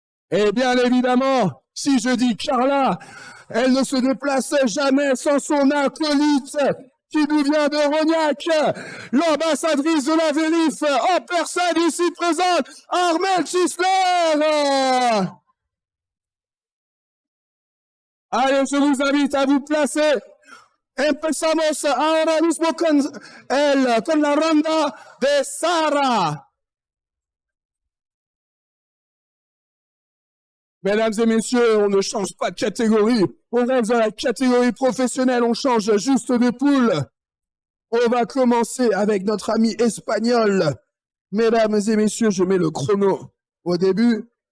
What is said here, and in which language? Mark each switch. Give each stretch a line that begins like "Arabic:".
French: Et bien évidemment, si je dis Carla, elle ne se déplace jamais sans son acolyte qui nous vient de Rognac, l'ambassadrice de la Vérif en personne ici présente, Armelle Chisler. Allez, je vous invite à vous placer.
Spanish: Empezamos ahora mismo con la ronda de Sara.
French: Mesdames et messieurs, on ne change pas de catégorie. On reste dans la catégorie professionnelle, on change juste de poule. On va commencer avec notre ami espagnol. Mesdames et messieurs, je mets le chrono au début.